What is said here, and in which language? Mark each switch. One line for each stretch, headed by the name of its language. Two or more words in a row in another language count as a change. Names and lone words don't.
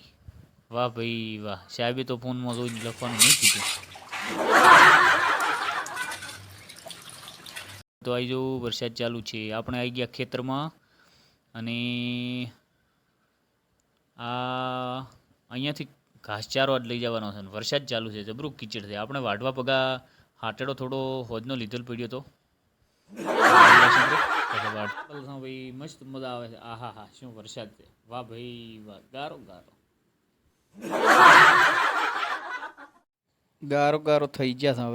Gujarati: વાહ ભાઈ વાહ સાહેબે તો ફોન માં જોઈને લખવાનું નહીં કીધું તો આઈ જો વરસાદ ચાલુ હૈ અપને આઈ ગયા ખેતર માં અને આ અહીંયાથી ઘાસચારો આજ લઈ જવાનો છે। વરસાદ ચાલુ હૈ જબરું કીચડ હૈ આપણે વાઢવા પગા હાટેડો થોડો હોજનો લીધેલ પડ્યો તો ભાઈ મસ્ત મજા આવે છે। આહા હા શું વરસાદ છે વાહ ભાઈ વાહ ગારો ગારો ગારો ગારો થઈ ગયા છે।